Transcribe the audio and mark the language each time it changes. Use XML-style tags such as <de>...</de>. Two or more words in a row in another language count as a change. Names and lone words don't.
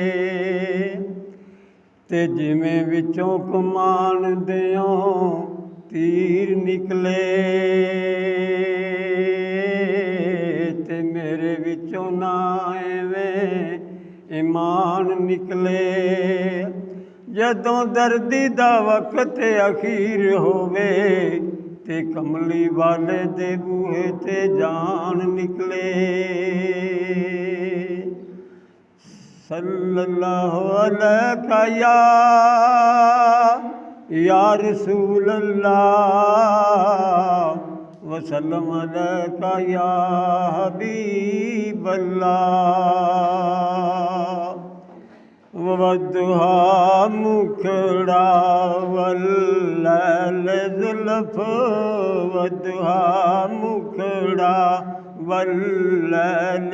<pa>تے جمیں وچوں کمان دیوں تیر نکلے تے میرے وچوں نہ ایویں ایمان نکلے. جدوں دردی دا وقت اخیر ہووے تے کملی والے دے بوہے تے جان نکلے.</pa> <ar>صلى الله عليه يا رسول الله وسلم عليك يا حبيب الله.</ar> <pa>والضحی مکھڑا واللیل زلف والضحی مکھڑا واللیل</pa>